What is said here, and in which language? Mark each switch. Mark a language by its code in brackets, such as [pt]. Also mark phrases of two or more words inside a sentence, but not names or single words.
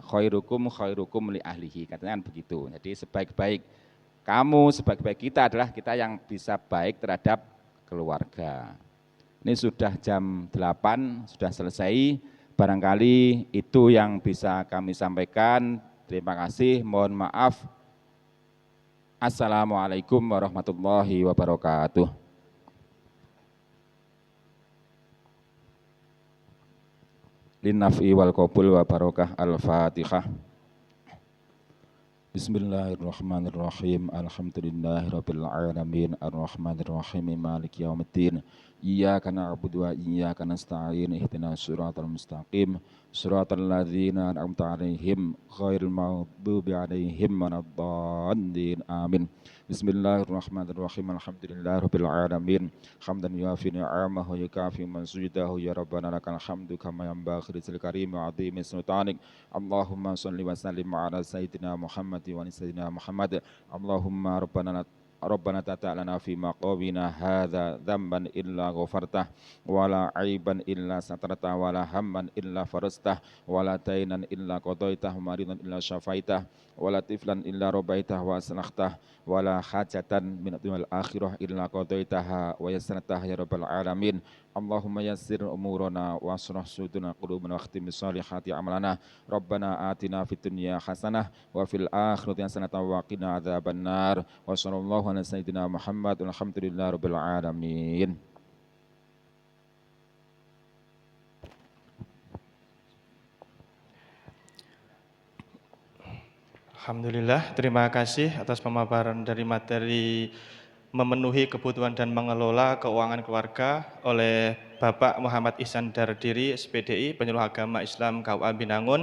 [ar] خيركم لأهله, [id] katanya kan begitu. Jadi sebaik-baik kamu, sebaik-baik kita adalah kita yang bisa baik terhadap keluarga. Ini sudah jam 8, sudah selesai. Barangkali itu yang bisa kami sampaikan. Terima kasih, mohon maaf [ar] السلام عليكم ورحمة الله وبركاته. لنافع والقبول وبركة الفاتحة. بسم الله الرحمن الرحيم. الحمد لله رب العالمين الرحمن الرحيم مالك يوم الدين. إياك نعبد وإياك نستعين اهدنا الصراط المستقيم صراط الذين أنعمت عليهم غير المغضوب عليهم ولا الضالين. Amin. بسم الله الرحمن الرحيم. الحمد لله رب العالمين حمدا يوافي نعمه يكافي مزيده يا ربنا لك الحمد كما ينبغي لذي الكريم وعظيم سلطانك. اللهم صل وسلم على سيدنا محمد وسيدنا محمد. اللهم ربنا تعالى في مقامنا هذا ذنبا إلا غفرته ولا عيبا إلا سترته ولا هما إلا فرجته ولا دينا إلا قضيته مريضا إلا شفيته ولا طفلا إلا ربيته وأصلحته ولا حاجة من الدنيا الآخرة إلا قضيتها ويسرته يا رب العالمين. اللهم يسر أمورنا واشرح صدورنا قلوبنا واختم بالصالحات أعمالنا. ربنا آتنا في الدنيا حسنة وفي الآخرة حسنة وقنا عذاب النار. وصلى الله على سيدنا محمد والحمد لله رب العالمين. Alhamdulillah, [id] terima kasih atas pemaparan dari materi memenuhi kebutuhan dan mengelola keuangan keluarga oleh Bapak Muhammad Ihsan Dardiri, SPDI, Penyuluh Agama Islam KUA Binangun.